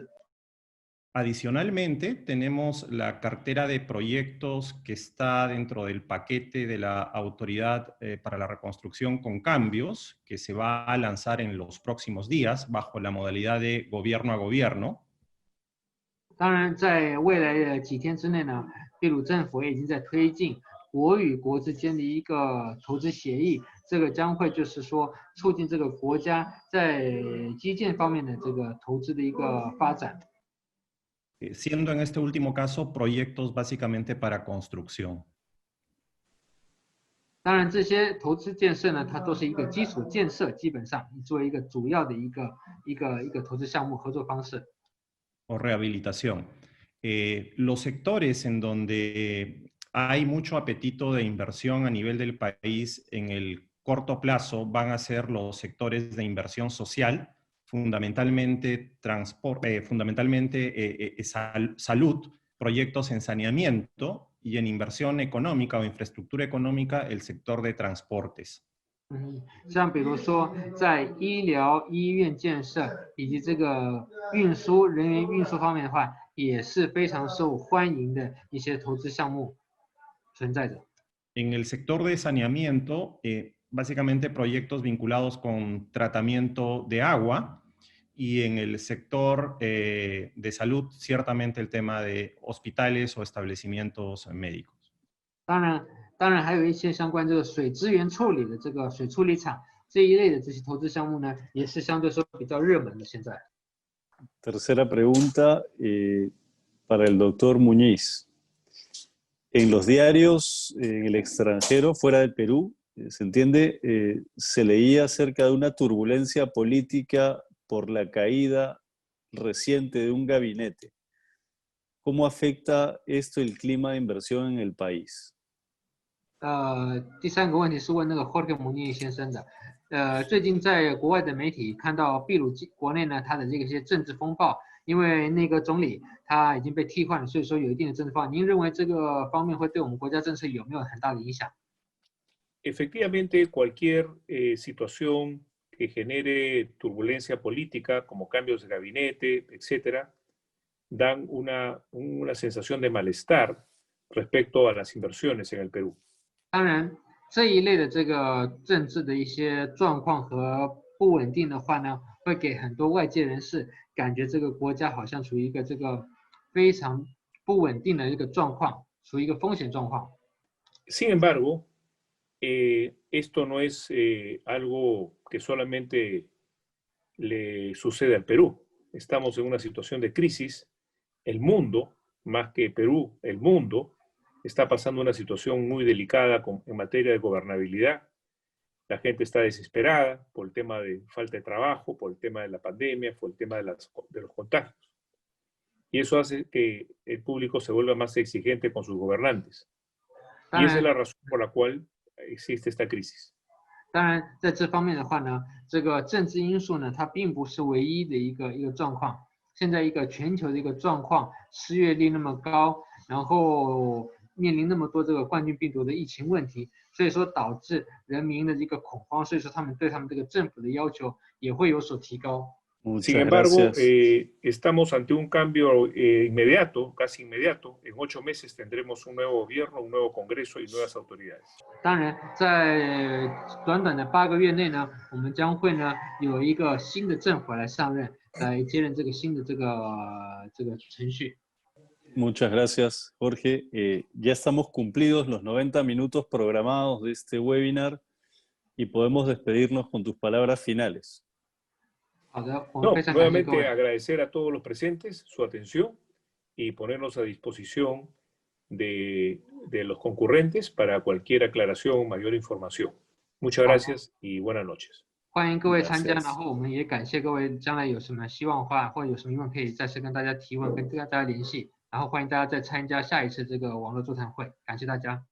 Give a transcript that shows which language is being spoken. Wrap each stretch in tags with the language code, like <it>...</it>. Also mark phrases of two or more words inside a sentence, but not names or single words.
<es>Adicionalmente, tenemos la cartera de proyectos que está dentro del paquete de la Autoridad para la Reconstrucción con Cambios, que se va a lanzar en los próximos días bajo la modalidad de gobierno a gobierno.</es> <zh>当然，在未来的几天之内呢，秘鲁政府也已经在推进国与国之间的一个投资协议，这个将会就是说促进这个国家在基建方面的这个投资的一个发展。</zh> <es>siendo en este último caso proyectos básicamente para construcción.</es> <zh>当然，这些投资建设呢，它都是一个基础建设，基本上作为一个主要的一个投资项目合作方式。</zh> <es>O rehabilitación. Los sectores en donde hay mucho apetito de inversión a nivel del país en el corto plazo van a ser los sectores de inversión social, fundamentalmente salud, proyectos en saneamiento y en inversión económica o infraestructura económica, el sector de transportes.</es> <zh>像比如说在医疗医院建设以及这个运输人员运输方面的话，也是非常受欢迎的一些投资项目存在着。</zh> <es>En el sector de saneamiento, básicamente proyectos vinculados con tratamiento de agua, y en el sector de salud, ciertamente el tema de hospitales o establecimientos médicos.</es> <zh>当然还有一些相关这个水资源处理的这个水处理厂这一类的这些投资项目呢，也是相对说比较热门的现在。</zh> <es>Tercera pregunta para el doctor Muñiz. En los diarios en el extranjero, fuera del Perú, se entiende, se leía acerca de una turbulencia política por la caída reciente de un gabinete. ¿Cómo afecta esto el clima de inversión en el país?</es> <zh>第三个问题是问那个 Jorge Muñiz 先生的。最近在国外的媒体看到秘鲁国内呢，它的这个一些政治风暴，因为那个总理他已经被替换了，所以说有一定的政治风暴。您认为这个方面会对我们国家政策有没有很大的影响？</zh> <es>Efectivamente, cualquier situación que genere turbulencia política, como cambios de gabinete, etcétera, dan una sensación de malestar respecto a las inversiones en el Perú.</es> <zh>当然，这一类的这个政治的一些状况和不稳定的话呢，会给很多外界人士感觉这个国家好像处于一个这个非常不稳定的一个状况，处于一个风险状况。</zh> <es>Sin embargo, esto no es algo que solamente le sucede al Perú. Estamos en una situación de crisis. El mundo, más que Perú, el mundo está pasando una situación muy delicada en materia de gobernabilidad. La gente está desesperada por el tema de falta de trabajo, por el tema de la pandemia, por el tema de los contagios. Y eso hace que el público se vuelva más exigente con sus gobernantes. Y esa es la razón por la cual existe esta crisis.</es> <zh>当然，在这方面的话呢，这个政治因素呢，它并不是唯一的一个状况。现在一个全球的一个状况，失业率那么高，然后面临那么多这个冠状病毒的疫情问题，所以说导致人民的一个恐慌，所以说他们对他们这个政府的要求也会有所提高。</zh> <es>Sin embargo, estamos ante un cambio inmediato, casi inmediato. En 8 meses tendremos un nuevo gobierno, un nuevo congreso y nuevas autoridades.</es> <zh>当然，在短短的8个月内呢，我们将会呢有一个新的政府来上任，来接任这个新的这个程序。</zh> <es>Muchas gracias, Jorge. Ya estamos cumplidos los 90 minutos programados de este webinar y podemos despedirnos con tus palabras finales.</es> <zh>好的，我</zh> <es>No,</es> <zh>们非常感谢各</zh> <es>nuevamente</es> <zh>位。</zh> <es>agradecer a todos los presentes su atención y ponernos a disposición de los concurrentes para cualquier aclaración o mayor información. Muchas gracias y buenas noches.</es> <zh>欢迎各位参加，</zh> <es>Gracias.</es> <zh>然后我们也感谢各位，将来有什么希望的话，或者有什么疑问可以再次跟大家提问，跟大家联系，然后欢迎大家再参加下一次这个网络座谈会，感谢大家。</zh>